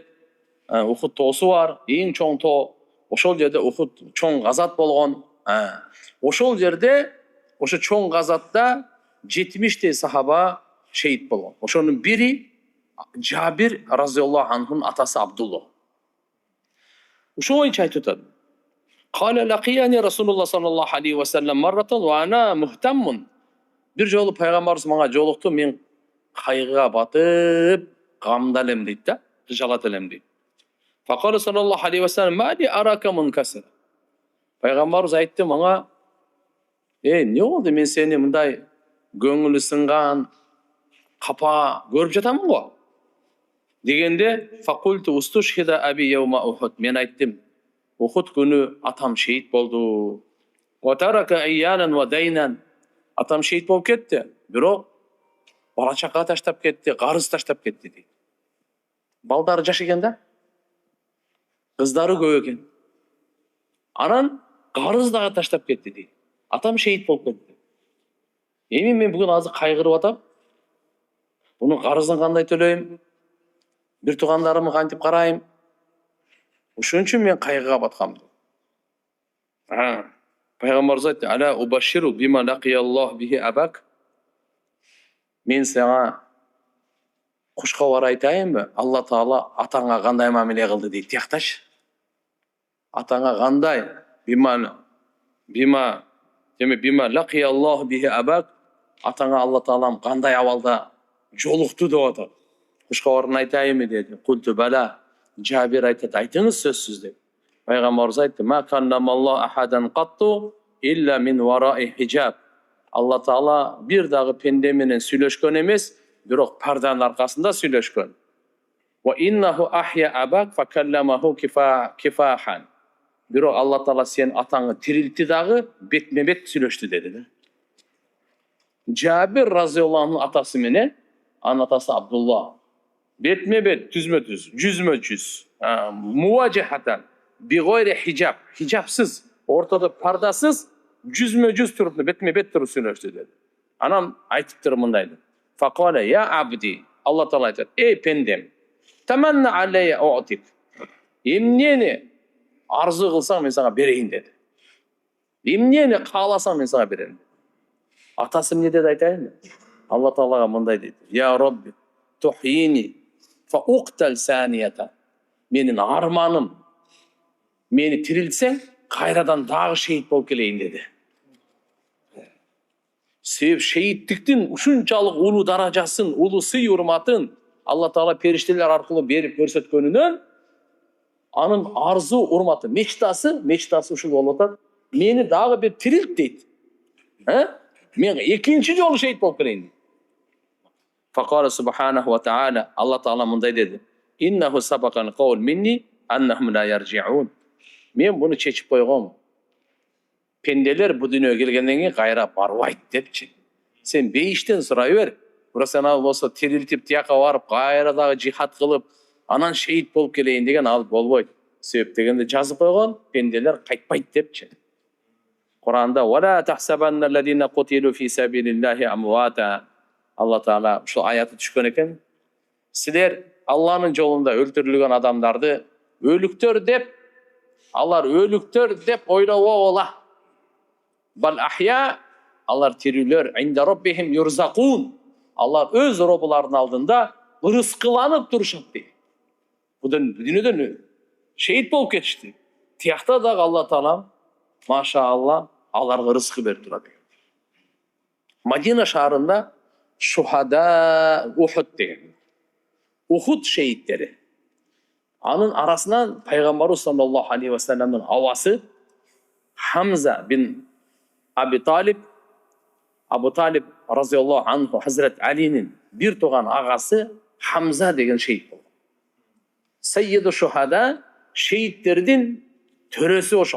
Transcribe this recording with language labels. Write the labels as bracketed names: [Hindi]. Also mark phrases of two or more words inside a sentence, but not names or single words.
[Kyrgyz] Ухуд тоосу бар, эң чоң тоо. Ошол жерде Ухуд чоң газат болгон. Ошол жерде, ошо чоң газатта 70 сахаба шейит болгон. Ошонун бири Жабир [Arabic] رضي الله عنه [Kyrgyz] атасы Абдулла. Ошо боюнча айтып атат. [Arabic] قال لقيني رسول الله صلى الله عليه وسلم مرة وأنا مهتم. [Kyrgyz] Бир жолу пайгамбарыбыз мага жолукту, мен кайгыга батып, гамда элем дейт да, жалат элем дейт. [Arabic] فقال صلى الله عليه وسلم ما لي أراك منكسرا. [Kyrgyz] Пайгамбарыбыз айтты мага, эмне болду, мен сени мындай көңүлү сынган, капа көрүп жатамын го. [Arabic] Дегенде فقلت استشهد أبي يوم أحد. [Kyrgyz] Мен айттым, Ухуд күнү атам шейит болду. [Arabic] وترك عيالا ودينا. [Kyrgyz] Атам шейит болуп кетти, бирок бала чака таштап кетти, карыз таштап кетти дейт. Балдары жаш экен да, кыздары көп экен. Анан карыз дагы таштап кетти дейт. Атам шейит болуп кетти. Эми мен бүгүн азыр кайгырып атам. Буну карызын кандай төлөйм? Бир туугандарымды кантип карайм? Ошон үчүн мен кайгыга баткам. Пайгамбарыбыз айтты: [Arabic] "ألا أبشرك بما لقي الله به أباك." [Kyrgyz] Мен сага куш кабар айтайынбы? Алла Таала атаңа кандай мамиле кылды дейт. Тиякташ. Атаңа кандай? [Arabic] بما لقي الله به أباك. [Kyrgyz] Атаңа Алла Таалам кандай абалда жолукту деп атат. Куш кабарын айтайынбы деди. [Arabic] قلت بلى. [Kyrgyz] Жабир айтат, айтыңыз сөзсүз деп. Пайгамбарыбыз айтты: [Arabic] "ما كلم الله أحدا قط إلا من وراء حجاب." [Kyrgyz] Алла Таала бир дагы пенде менен сүйлөшкөн эмес, бирок парданын аркасында сүйлөшкөн. [Arabic] وإنه أحيا أباك فكلمه كفاحا. [Kyrgyz] Бирок Алла Таала сен атаңы тирилтти дагы бетме-бет сүйлөштү деди. Жабир [Arabic] رضي الله عنه [Kyrgyz] атасы менен анын атасы Абдулла бетме-бет, түзмө-түз, жүзмө-жүз, [Arabic] مواجهة بغير حجاب, [Kyrgyz] хижабсыз, ортодо пардасыз, жүзмө-жүз туруп, бетме-бет туруп сүйлөштү деди. Анан айтыптыр мындай. [Arabic] فقال يا عبدي. [Kyrgyz] Алла Таала айтат: "Эй пендем, [Arabic] تمن علي أعطك." [Kyrgyz] Эмнени арзу кылсаң мен сага берейин деди. Эмнени кааласаң мен сага берем. Атасы эмне деди айтайынбы? Алла Таалага мындай дейт: "Я Робби, тухини фа уктал санията." Менин арманым, мени тирилтсең, кайрадан дагы шейит болуп келейин деди. Себеп шейиттиктин ушунчалык улуу даражасын, улуу сый урматын Алла Таала периштелер аркылуу берип көрсөткөнүнөн анын арзу урматы, мечтасы ушул болуп атат. Мени дагы бир тирилт дейт. Мен экинчи жолу шейит болуп келейин дейт. [Arabic] فقال سبحانه وتعالى, Алла Таала [Kyrgyz] мындай деди: [Arabic] "إنه سبق القول مني أنهم لا يرجعون." [Kyrgyz] Мен буну чечип койгом. Пенделер бу дүйнөгө келгенден кийин кайра барбайт депчи. Сен бейиштен сурай бер. Бирок сен ал болсо тирилтип тияка барып, кайра дагы жихад кылып, анан шейит болуп келейин деген ал болбойт. Себеп дегенде жазып койгон, пенделер кайтпайт депчи. [Arabic] Куранда "ولا تحسبن الذين قتلوا في سبيل الله أمواتا." [Kyrgyz] Алла Таала ушул аятты түшкөн экен. Силер Алланын жолунда өлтүрүлгөн адамдарды өлүктөр деп, алар өлүктөр деп ойлобогула. [Arabic] بل أحياء, [Kyrgyz] алар тирүүлөр, [Arabic] عند ربهم يرزقون. [Kyrgyz] Алар өз робуларынын алдында ырыскыланып турушат дейт. Будун дүйнөдөн шейит болуп кетишти. Тиякта дагы Алла Таала машаалла аларга рызкы берип турат. Мадина шаарында шухада Ухуд деген. Ухуд шейиттери. Анын арасынан пайгамбарыбыз [Arabic] صلى الله عليه وسلم [Kyrgyz] авасы Хамза бин Абу Талиб [Arabic] رضي الله عنه [Kyrgyz] Хазрат Алинин бир туган агасы Хамза деген шейит болду. [Arabic] سيد الشهداء, [Kyrgyz] шейиттердин төрөсү ошол.